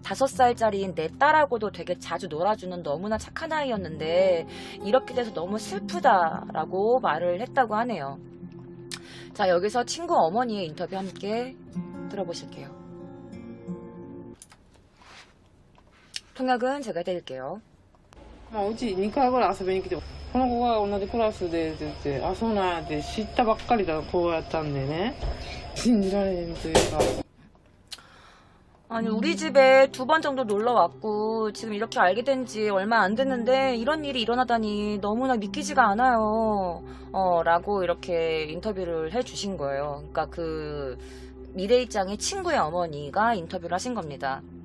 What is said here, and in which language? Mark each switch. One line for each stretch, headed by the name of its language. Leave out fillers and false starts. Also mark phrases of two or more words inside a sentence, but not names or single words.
Korean: 5살짜리인 내 딸하고도 되게 자주 놀아주는 너무나 착한 아이였는데 이렇게 돼서 너무 슬프다라고 말을 했다고 하네요. 자, 여기서 친구 어머니의 인터뷰 함께 들어보실게요. 통역은 제가 해드릴게요.
Japanese: うち2回ぐらい遊びに来て、この子が同じクラスでって言って、あ、そうなんやって知ったばっかりだ子やったんでね、信じられへんというか。
Korean: 아니, 우리 집에 2번 정도 놀러 왔고 지금 이렇게 알게 된 지 얼마 안 됐는데 이런 일이 일어나다니 너무나 믿기지가 않아요. 라고 이렇게 인터뷰를 해주신 거예요. 그러니까 그 미레이 짱의 친구의 어머니가 인터뷰를 하신 겁니다.